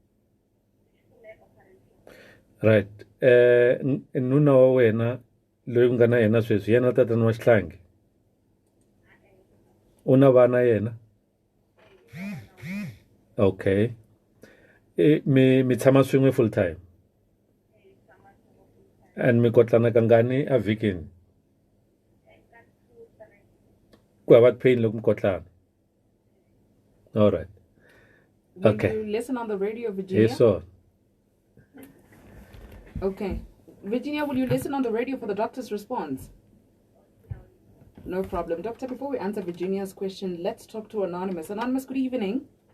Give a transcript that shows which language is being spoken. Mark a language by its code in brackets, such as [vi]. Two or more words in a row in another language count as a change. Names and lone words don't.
[en] Right. [ts] Nuna wa wena loyi ku nga na yena sweswi yena tatana wa xihlangi? U na vana yena? Okay. Mi tshama swin'we [en] full time? [ts] And mi kotlana kangani a vikini? Ku hava pain loko mi kotlana? [en] All right. Okay. Will you listen on the radio, Virginia? Yes, sir. Okay. Virginia, will you listen on the radio for the doctor's response? No problem. Doctor, before we answer Virginia's question, let's talk to Anonymous. Anonymous, good evening.